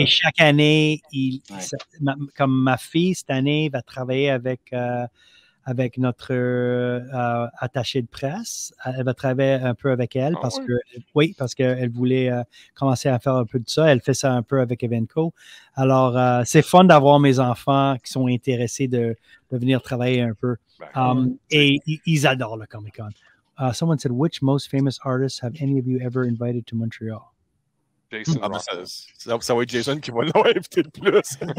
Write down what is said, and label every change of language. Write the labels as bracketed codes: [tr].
[fr] Et chaque année, comme ma fille, cette année, va travailler avec notre attachée de presse. Elle va travailler un peu avec elle parce qu'elle voulait commencer à faire un peu de ça. Elle fait ça un peu avec Evenco. Alors, c'est fun d'avoir mes enfants qui sont intéressés de venir travailler un peu. Et ils adorent le Comic-Con. [en] Someone said, which most famous artists have any of you ever invited to Montreal? Jason. [fr] Ça va être Jason qui va l'inviter le plus.